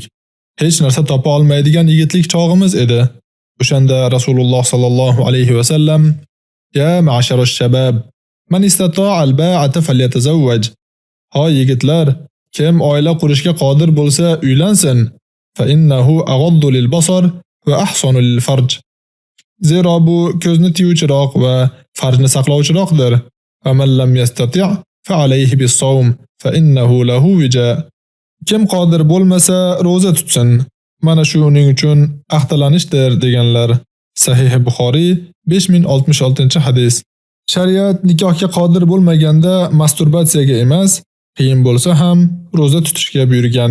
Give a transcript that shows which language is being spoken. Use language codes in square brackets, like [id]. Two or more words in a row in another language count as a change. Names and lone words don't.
[uz] Hech narsa topa olmaydigan yigitlik chog'imiz edi. [ar] O'shanda رسول الله صلى الله عليه وسلم: يا معشر الشباب، من استطاع الباءة فليتزوج." [uz] Hoy yigitlar, kim oila qurishga qodir bo'lsa, uylansin. [ar] فإنه أغض للبصر وأحصن للفرج. [uz] Zero bu ko'zni tiyuvchiroq va farjni saqlovchiroqdir. [ar] ومن لم يستطع فعليه بالصوم فإنه له وجاء. [uz] Kim qodir bo'lmasa, roza tutsin. Mana shu uning uchun axtalanishdir deganlar. Sahih Buxoriy 5066-hadis. Shariat nikohga qodir bo'lmaganda masturbatsiyaga emas, qiyin bo'lsa ham roza tutishga buyurgan.